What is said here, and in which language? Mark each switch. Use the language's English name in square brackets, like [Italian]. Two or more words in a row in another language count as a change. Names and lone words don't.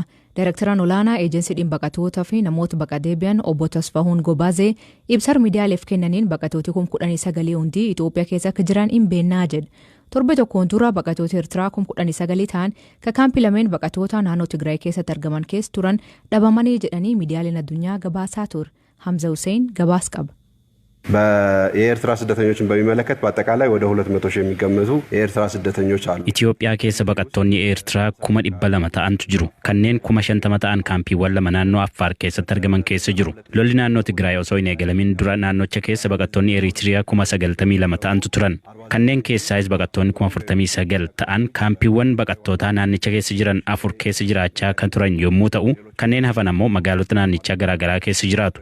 [Oromo] Daayirektaraan olaanaa eejensiidhaan baqatootaa fi namoota baqa deebi'an obbo Tasfahuun Gobaazee ibsa miidiyaaleef kennaniin baqatooti 19 hundi Itoophiyaa keessa akka jiran hin beennaa jedhu. torbe tokkoon dura baqattoota Eertiraa 19,000 ta'an ka kaampii lameen baqattoota naannoo Tigraay keessatti argaman keessa turan dhabamanii jedhanii miidiyaaleen addunyaa gabaasaa ture. Hamza Hussein gabaas qaba. [Amharic] የኤርትራ ስደተኞችን በሚመለከት በአጠቃላይ ወደ 200 ሺህ የሚገመቱ የኤርትራ ስደተኞች አሉ። [Oromo] ኢትዮጵያ keessa baqattoonni ኤርትራ 200 ta'antu jiru. kanneen 50 ta'an kaampiiwwan lama naannoo Affaar keessatti argaman keessa jiru. lolli naannoo Tigraay osoo hin eegalamin dura naannocha keessa baqattoonni Eritiriyaa 92 ta'antu turan. kanneen keessaayis baqattoonni 49 ta'an kaampiiwwan baqattootaa naannicha keessa jiran 4 keessa jiraachaa kan turan yommuu ta'u, kanneen hafan ammoo magaalota naannichaa garaagaraa keessa jiraatu.